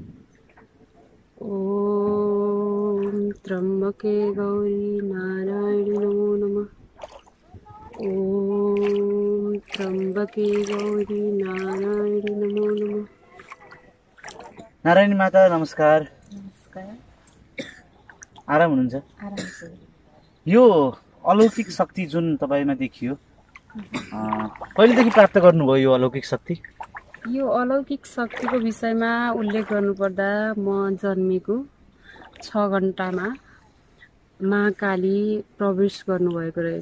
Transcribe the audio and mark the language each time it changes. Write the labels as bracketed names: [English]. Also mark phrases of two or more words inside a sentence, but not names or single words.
[Sanskrit] ओम त्र्यम्बके गौरी नारायणी नमो नमः। ओम त्र्यम्बके गौरी नारायणी नमो नमः। [Nepali] नारायणी माता नमस्कार। आराम हुनुहुन्छ? आराम छ। यो अलौकिक शक्ति जुन तपाईमा देखियो, कहिलेदेखि प्राप्त गर्नुभयो यो अलौकिक शक्ति? यो अलौकिक शक्तिको विषयमा उल्लेख गर्नुपर्दा म जन्मेको 6 घण्टामा महाकाली प्रवेश गर्नुभएको रहेछ।